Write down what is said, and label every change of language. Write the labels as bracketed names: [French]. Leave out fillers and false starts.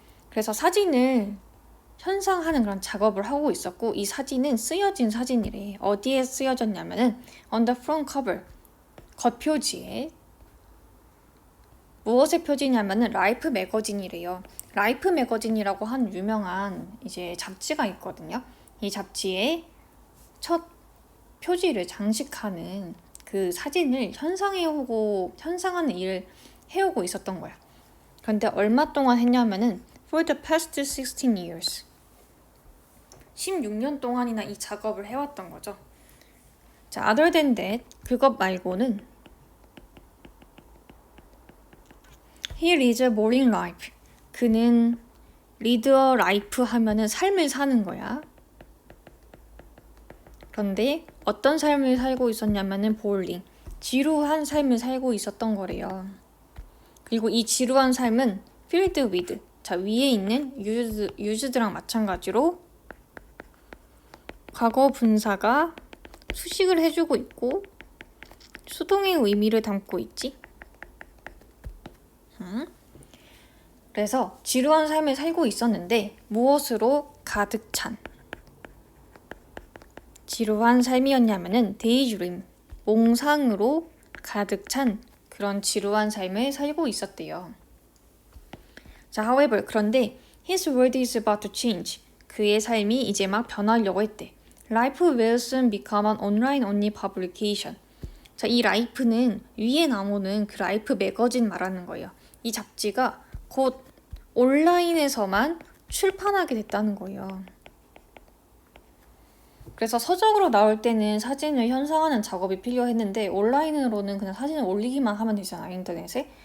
[Korean] 그래서 사진을 현상하는 그런 작업을 하고 있었고 이 사진은 쓰여진 사진이래. 어디에 쓰여졌냐면은 [English] on the front cover, [Korean] 겉표지에. 무엇의 표지냐면은 라이프 매거진이래요. 라이프 매거진이라고 하는 유명한 이제 잡지가 있거든요. 이 잡지에 첫 표지를 장식하는 그 사진을 현상하는 일을 해오고 있었던 거야. 그런데 얼마 동안 했냐면은 [English] for the past 16 years. [Korean] 16년 동안이나 이 작업을 해왔던 거죠. [English] 자, other than that, [Korean] 그것 말고는 [English] he leads a boring life. [Korean] 그는 [English] lead a life [Korean] 하면은 삶을 사는 거야. 그런데 어떤 삶을 살고 있었냐면은 boring, 지루한 삶을 살고 있었던 거래요. 그리고 이 지루한 삶은 [English] filled with, [Korean] 자, 위에 있는 used랑 마찬가지로 과거 분사가 수식을 해주고 있고 수동의 의미를 담고 있지. 그래서 지루한 삶을 살고 있었는데 무엇으로 가득 찬 지루한 삶이었냐면은 데이드림, 몽상으로 가득 찬 그런 지루한 삶을 살고 있었대요. [English] 자, however, [Korean] 그런데 [English] his world is about to change. [Korean] 그의 삶이 이제 막 변하려고 했대. [English] Life will soon become an online only publication. [Korean] 자, 이 라이프는 위에 나오는 그 라이프 매거진 말하는 거예요. 이 잡지가 곧 온라인에서만 출판하게 됐다는 거예요. 그래서 서적으로 나올 때는 사진을 현상하는 작업이 필요했는데 온라인으로는 그냥 사진을 올리기만 하면 되잖아, 인터넷에.